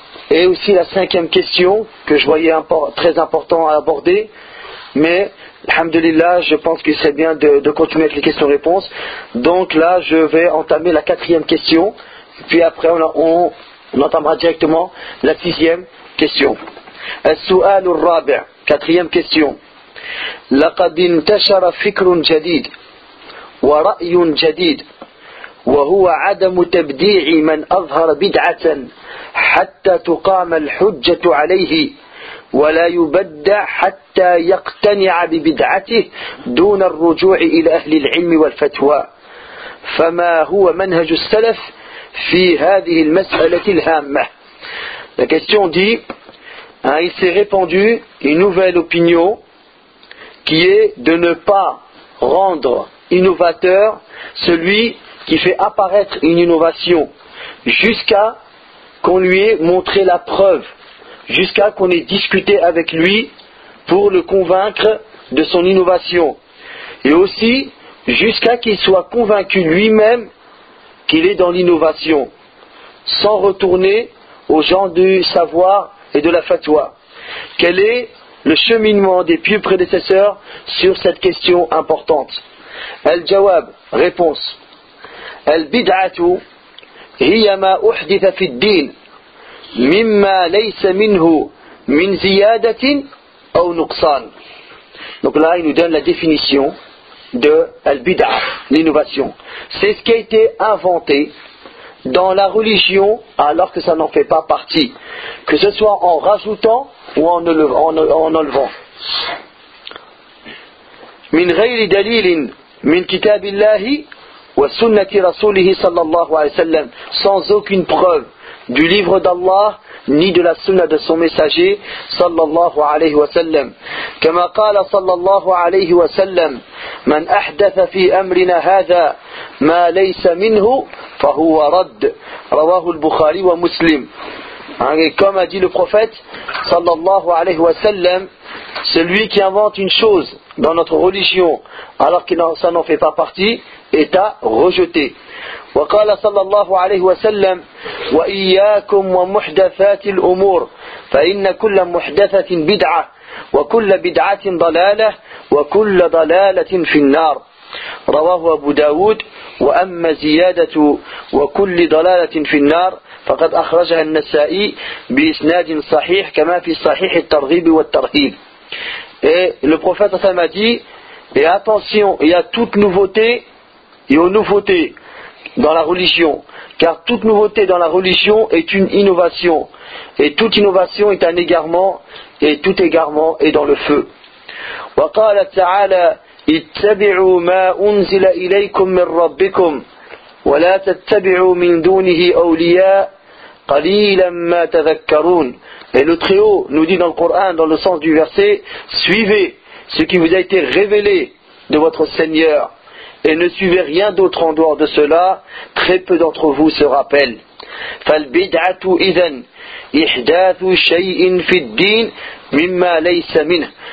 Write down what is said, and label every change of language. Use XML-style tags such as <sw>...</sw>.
<fr>Et aussi la cinquième question que je voyais très important à aborder, mais alhamdoulilah, je pense que c'est bien de continuer avec les questions-réponses. Donc là, je vais entamer la quatrième question, puis après on entamera directement la sixième question.</fr> <ar>السؤال الرابع,</ar> <fr>quatrième question.</fr> <ar>لقد انتشر فكر جديد ورأي جديد وهو عدم تبديع من أظهر بدعة حتى تقام الحجة عليه ولا يبدع حتى يقتنع ببدعته دون الرجوع إلى أهل العلم والفتوى فما هو منهج السلف في هذه المسألة الهامة.</ar> <fr>La question dit, hein, il s'est répandu une nouvelle opinion qui est de ne pas rendre innovateur celui qui fait apparaître une innovation jusqu'à qu'on lui ait montré la preuve, jusqu'à qu'on ait discuté avec lui pour le convaincre de son innovation. Et aussi, jusqu'à qu'il soit convaincu lui-même qu'il est dans l'innovation, sans retourner aux gens du savoir et de la fatwa. Quel est le cheminement des pieux prédécesseurs sur cette question importante? Al-Jawab, réponse.</fr> <ar>البدعة هي ما أحدث في الدين مما ليس منه من زيادة أو نقصان.</ar> <fr>Donc là, il nous donne la définition de البدعة, l'innovation. C'est ce qui a été inventé dans la religion alors que ça n'en fait pas partie, que ce soit en rajoutant ou en enlevant.</fr> <ar>من غير دليل من كتاب الله وَسُنَّةِ رَسُولِهِ صَلَّى اللَّهُ عَلَيْهِ وَسَلَّمْ.</ar> <fr>Sans aucune preuve du livre d'Allah ni de la sunna de son messager صلى الله عليه وسلم.</fr> <ar>كما قال صلى الله عليه وسلم من أحدث في أمرنا هذا ما ليس منه فهو رد. رواه البخاري ومسلم.</ar> <fr>Comme a dit le prophète صلى الله عليه وسلم, celui qui invente une chose dans notre religion alors que ça n'en fait pas partie est à rejeter.</fr> <ar>وقال صلى الله عليه وسلم وإياكم ومحدثات الأمور فإن كل محدثة بدعة وكل بدعة ضلالة وكل ضلالة في النار. رواه أبو داود. وأما زيادة وكل ضلالة في النار فقد أخرجها النسائي بإسناد صحيح كما في صحيح الترغيب والترهيب.</ar> <fr>Et le prophète a dit, et attention, il y a toute nouveauté et aux nouveautés dans la religion, car toute nouveauté dans la religion est une innovation, et toute innovation est un égarement, et tout égarement est dans le feu.</fr> <ar>وقال تعالى اتبعوا ما أنزل إليكم من ربكم ولا تتبعوا من دونه أولياء قليلا ما تذكرون.</ar> <fr>Et le Très-Haut nous dit dans le Coran, dans le sens du verset, suivez ce qui vous a été révélé de votre Seigneur et ne suivez rien d'autre en dehors de cela, très peu d'entre vous se rappellent.</fr> <ar>فَالْبِدْعَةُ إِذَنْ إِحْدَاثُ شَيْءٍ فِي الدِّينِ مِمَّا لَيْسَ مِنْهِ.</ar>